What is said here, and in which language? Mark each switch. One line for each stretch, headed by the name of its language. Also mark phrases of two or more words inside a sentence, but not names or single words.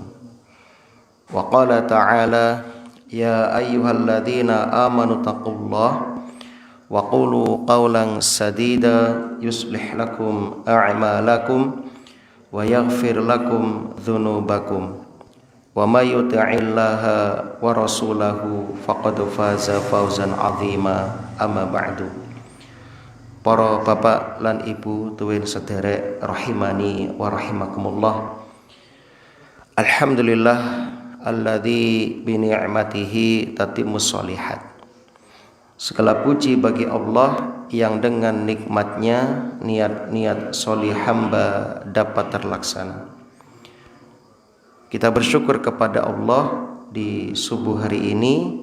Arabic: وقال تعالى يا أيها الذين آمنوا اتقوا الله وقولوا قولا سديدا يصلح لكم أعمالكم ويغفر لكم ذنوبكم ومن يطع الله ورسوله فقد فاز فوزا عظيما. أما بعد.
Javanese: Para bapak lan ibu tuwin sederek
Arabic: رحمني ورحمكم الله. الحمد لله الذي بنعمته تتم الصالحات.
Indonesian: Segala puji bagi Allah yang dengan nikmatnya niat-niat solih hamba dapat terlaksana. Kita bersyukur kepada Allah di subuh hari ini.